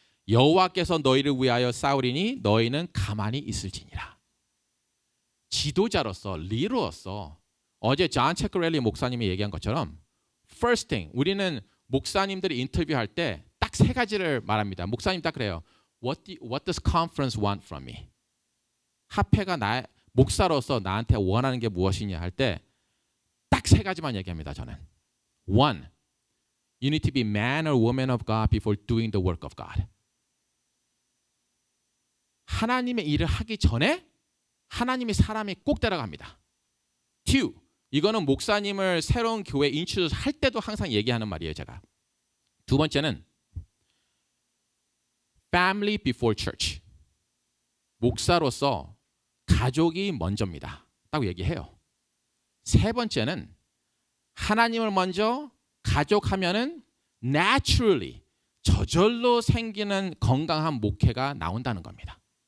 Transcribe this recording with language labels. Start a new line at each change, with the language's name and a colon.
Korean: 여호와께서 너희를 위하여 싸우리니 너희는 가만히 있을지니라. 지도자로서 리더로서 어제 존 체크렐리 목사님이 얘기한 것처럼
English: first thing,
Korean: 우리는 목사님들이 인터뷰할 때 딱 세 가지를 말합니다. 목사님 딱 그래요.
English: What does conference want from me?
Korean: 합회가 목사로서 나한테 원하는 게 무엇이냐 할 때 딱 세 가지만 얘기합니다. 저는.
English: One, you need to be man or woman of God before doing the work of God.
Korean: 하나님의 일을 하기 전에 하나님의 사람이 꼭 따라갑니다. Two, 이거는 목사님을 새로운 교회 인troduce 할 때도 항상 얘기하는 말이에요. 제가. 두 번째는
English: family before church.
Korean: 목사로서 가족이 먼저입니다. 딱 얘기해요. 세 번째는 하나님을 먼저 가족하면은 naturally 저절로 생기는 건강한 목회가 나온다는 겁니다.